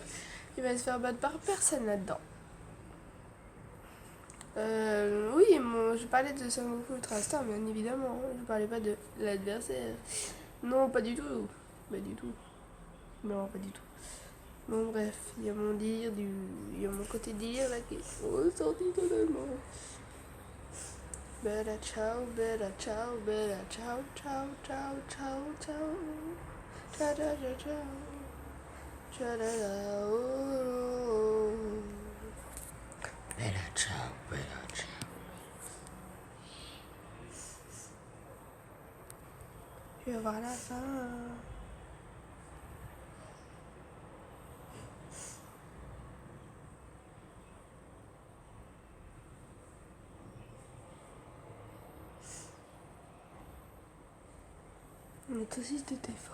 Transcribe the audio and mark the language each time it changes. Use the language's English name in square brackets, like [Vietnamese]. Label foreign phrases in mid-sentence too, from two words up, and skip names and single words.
[French] Il va se faire battre par personne là-dedans. Oui, je parlais de Son Goku Ultra Instinct, bien évidemment. Je parlais pas de l'adversaire. Non, pas du tout. Pas du tout. Non, pas du tout. Bon, bref, il y a mon délire, il y a mon côté délire là qui est ressorti totalement. [Italian] Bella ciao, bella ciao, bella ciao, ciao, ciao, ciao, ciao, ciao, ciao, ciao, ciao. Tchalala, oh. Bella ciao, bella ciao. [French] Je vais voir la fin. On est aussi de fort.